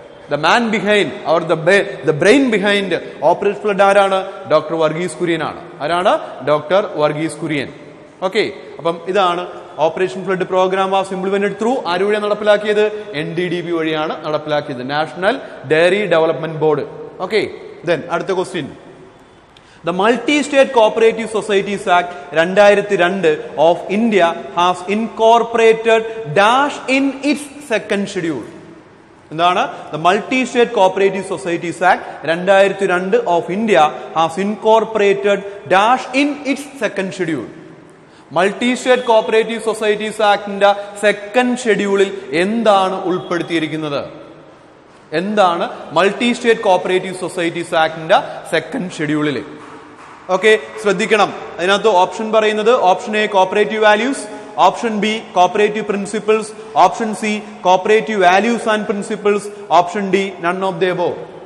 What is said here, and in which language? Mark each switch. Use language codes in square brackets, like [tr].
[en] The man behind or the brain behind Operation Flood [ml] ആരാണ്? Doctor Varghese Kurian ആണ്. ആരാണ്? Doctor Varghese Kurian. Okay, അപ്പം ഇതാണ് [en] operation flood programme was implemented through [ml] ആര് വഴിയാണ് നടപ്പിലാക്കിയത്? NDDB വഴിയാണ് നടപ്പിലാക്കിയത്, national dairy development board. Okay, then അടുത്ത question. [en] The Multi-State Cooperative Societies Act 2002 of India has incorporated dash in its second schedule. [ml] എന്താണ്? [en] The Multi-State Cooperative Societies Act 2002 of India has incorporated dash in its second schedule. [ml] Multi-State Cooperative Societies Actന്റെ second ഷെഡ്യൂളിൽ എന്താണ് ഉൾപ്പെടുത്തിയിരിക്കുന്നത്? എന്താണ് multi state cooperative societies ആക്ടിന്റെ second ഷെഡ്യൂളിൽ? Okay, ശ്രദ്ധിക്കണം. അതിനകത്ത് option പറയുന്നത് [en] Option A cooperative values, option B cooperative principles, option C cooperative values and principles, option D none of the above.